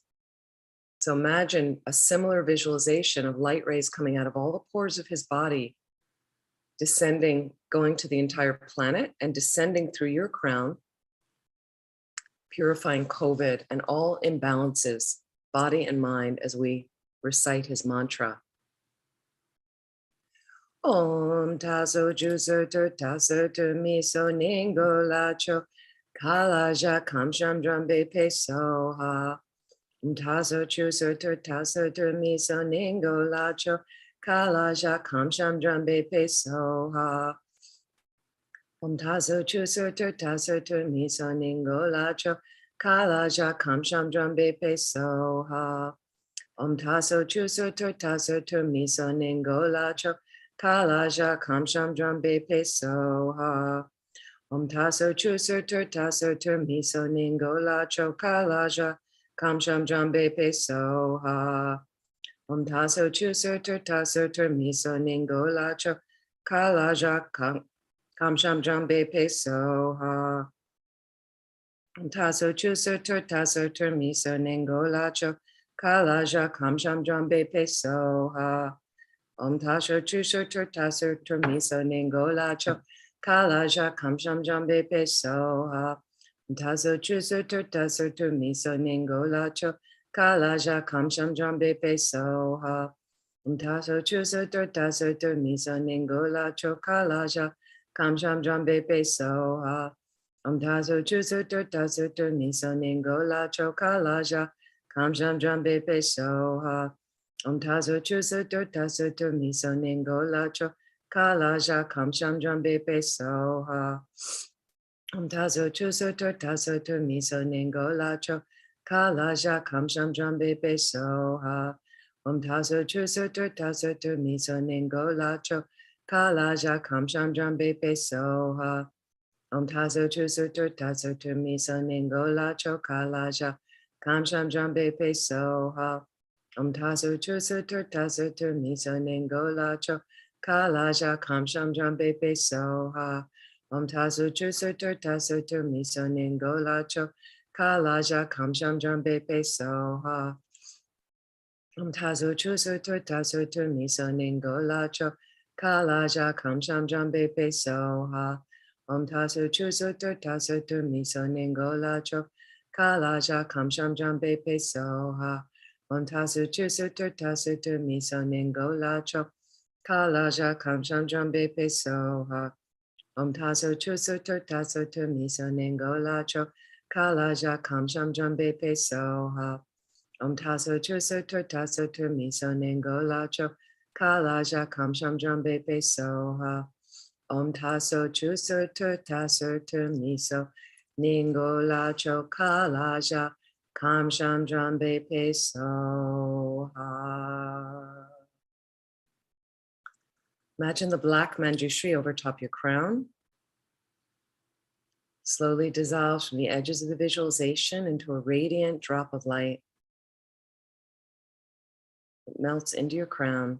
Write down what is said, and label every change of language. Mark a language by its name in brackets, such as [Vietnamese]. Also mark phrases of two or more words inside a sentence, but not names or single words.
[English] So imagine a similar visualization of light rays coming out of all the pores of his body, descending, going to the entire planet and descending through your crown, purifying COVID and all imbalances, body and mind, as we recite his mantra. [Sanskrit] Om taso jusertur tasertur miso ningo lacho kalaja kamsham drambe pesoha. Tazo chuso tur tazo tur miso ningo lacho kalaja kamsham drambe peso ha. Tazo chuso tur tazo tur miso ningo lacho kalaja kamsham drambe peso ha. Tazo chuso tur tazo tur miso ningo lacho kalaja kamsham drambe peso ha. Tazo chuso tur tazo tur miso ningo lacho kalaja kamsham drambe peso ha. Tazo chuso tur tazo tur miso ningo lacho kalaja kamsham drambe peso ha. Tazo chuso tur tazo tur miso ningo lacho kalaja kamsham drambe peso ha. Tazo chuso tur tazo tur miso ningo lacho kalaja kamsham drambe peso ha. Tazo chuso tur tazo tur miso ningo lacho kalaja kamsham drambe peso ha. Tazo chuso tur tazo tur miso ningo lacho kalaja kamsham drambe peso ha. Tazo chuso tur tazo tur miso ningo lacho kalaja kamsham drambe peso ha. Tazo chuso tur tazo tur miso ningo lacho kalaja kamsham drambe peso ha. Tazo chuso tur tazo tur miso ningo lacho kalaja kamsham drambe peso ha. Tazo chuso tur tazo tur miso ningo lacho kalaja kamsham drambe peso ha. Tazo chuso tur tazo tur miso ningo lacho kalaja kamsham drambe peso ha. Tazo chuso tur tazo tur miso ningo lacho kalaja kamsham drambe peso ha. Tazo chuso tur tazo tur miso ningo lacho kalaja kamsham drambe peso ha. Tazo chuso tur tazo tur miso ningo lacho kalaja kamsham drambe peso ha. Tazo chuso tur tazo tur miso ningo lacho kalaja kamsham drambe peso ha. Tazo chuso tur tazo tur miso ningo lacho kalaja kamsham drambe peso ha. Tazo chuso tur tazo tur miso ningo lacho kalaja kamsham drambe peso ha. Tazo chuso tur tazo tur miso ningo lacho kalaja kamsham drambe peso ha. Tazo chuso tur tazo tur miso ningo lacho kalaja kamsham drambe peso ha. [English] Imagine the black manjushri over top your crown. Slowly dissolves from the edges of the visualization into a radiant drop of light. It melts into your crown.